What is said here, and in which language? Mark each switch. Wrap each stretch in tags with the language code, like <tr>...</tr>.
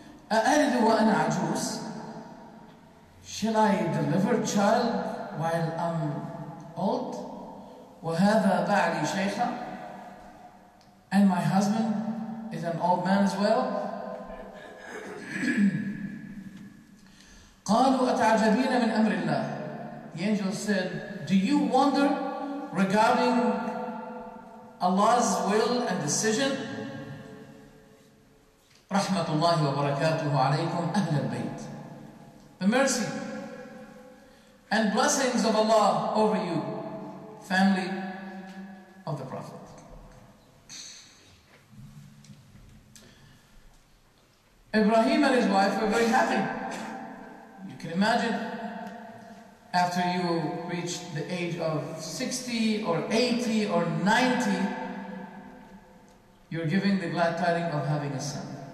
<ar>A'alidu wa ana ajuz?</ar> <en>Shall I deliver a child while I'm old?</en> <ar>وَهَذَا بَعْلِي شَيْخًا?</ar> <en>And my husband is an old man as well?</en> <ar>قالوا أتعجبين من أمر الله.</ar> <en>The angel said, do you wonder regarding Allah's will and decision?</en> <ar>رحمة الله وبركاته عليكم أهل البيت.</ar> <en>The mercy and blessings of Allah over you, family of the Prophet. Ibrahim and his wife were very happy. You can imagine, after you reach the age of 60 or 80 or 90, you're giving the glad tidings of having a son.</en>